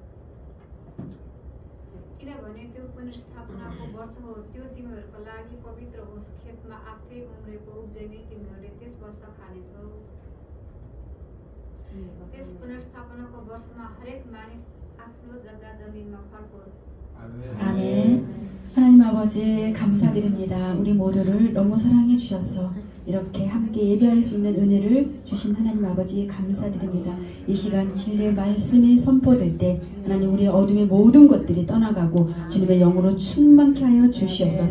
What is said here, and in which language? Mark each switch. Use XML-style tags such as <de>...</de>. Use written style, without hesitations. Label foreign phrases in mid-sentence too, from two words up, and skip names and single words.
<ne>किनभने त्यो पुनर्स्थापनाको वर्ष हो। त्यो तिमीहरूको लागि पवित्र होस्। खेतमा आफै उम्रेको उब्जनी तिमीहरूले त्यस वर्ष खानेछौ। त्यस पुनर्स्थापनाको वर्षमा हरेक मानिस आफ्नो जग्गा जमिनमा फर्कोस्।</ne> <ko>아멘. 하나님 아버지 감사드립니다. 우리 모두를 너무 사랑해 주셔서 이렇게 함께 예배할 수 있는 은혜를 주신 하나님 아버지 감사드립니다. 이 시간 진리의 말씀이 선포될 때 하나님 우리의 어둠의 모든 것들이 떠나가고 주님의 영으로 충만케 하여 주시옵소서.</ko>